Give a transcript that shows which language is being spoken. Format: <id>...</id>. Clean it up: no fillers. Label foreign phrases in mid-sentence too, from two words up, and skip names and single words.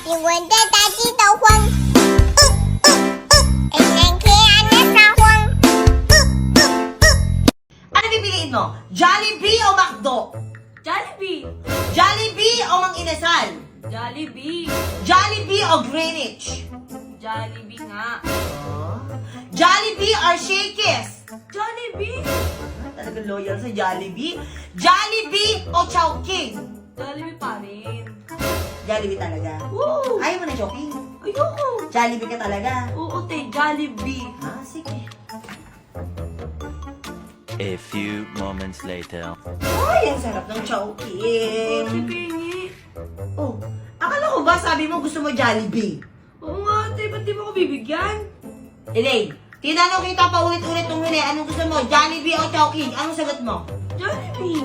<tl>请问这大鸡都慌， Ano pipiliin mo? Jollibee o McDo? Jollibee! Jollibee o Mang Inasal? Jollibee! Jollibee o Greenwich? Jollibee nga. Jollibee or Shakey's? Jollibee! Talagang loyal sa Jollibee. Jollibee o Chowking? Jollibee pa rin. Jollibee talaga. Woo! Ayaw mo na Chowking? Ayoko! Jollibee ka talaga. Oo, te. Jollibee. Ah, sige.</tl> <en>A few moments later.</en> <tl>Ay, ang sarap ng Chowking. Tipingi. Oh, akala ko ba sabi mo gusto mo Jollibee? Oo nga, te. Ba't di mo ko bibigyan? Elaine, tinanong kita pa ulit-ulit nung huli. Anong gusto mo? Jollibee o Chowking? Anong sagot mo? Jollibee!</tl>